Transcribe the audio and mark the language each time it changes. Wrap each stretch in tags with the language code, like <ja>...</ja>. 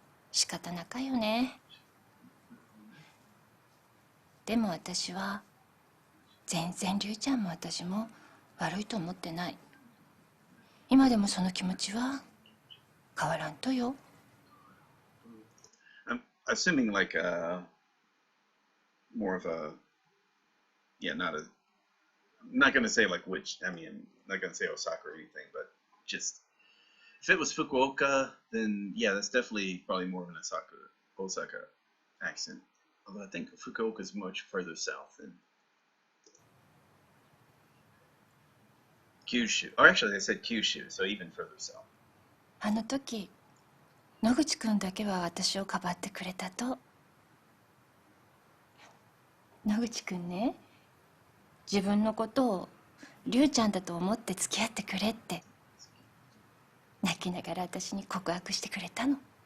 <ja>仕方なかよね。でも私は全然龍ちゃんも私も悪いと思ってない。今でもその気持ちは変わらんとよ。</ja> <en>I'm assuming like more of a not a I'm not gonna say like which I mean I'm not gonna say Osaka or anything, but just if it was Fukuoka, then yeah, that's definitely probably more of an Osaka accent. Although I think Fukuoka is much further south than Kyushu. Or actually, they said Kyushu, so even further south.</en> <ja>あの時野口くんだけは私をかばってくれたと。野口くんね、自分のことを龍ちゃんだと思って付き合ってくれって泣きながら私に告白してくれたの。</ja>